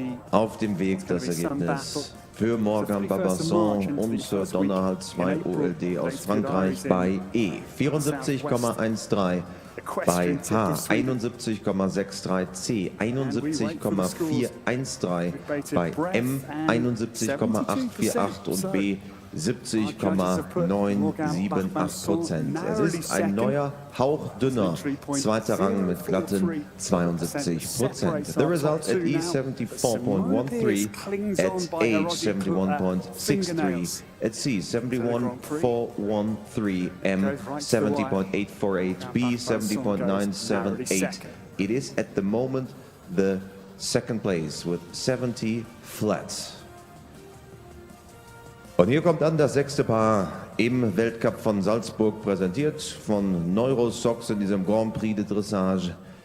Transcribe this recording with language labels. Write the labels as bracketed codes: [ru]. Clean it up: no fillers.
[de] Auf dem Weg das Ergebnis für Morgan Barbançon und Sir Donnerhall 2 OLD aus Frankreich bei E 74,13, bei H 71,63, C 71,413, bei M 71,848 und B 70,978%. Es ist ein neuer, hauchdünner zweiter Rang mit glatten 72%. [en] The result at E 74.13, at H 71.63, at C 71.413, M 70.848, B 70.978. It is at the moment the second place with 70 flats. [de] Und hier kommt dann das 6. Paar im Weltcup von Salzburg, präsentiert von Neurosox in diesem Grand Prix de Dressage.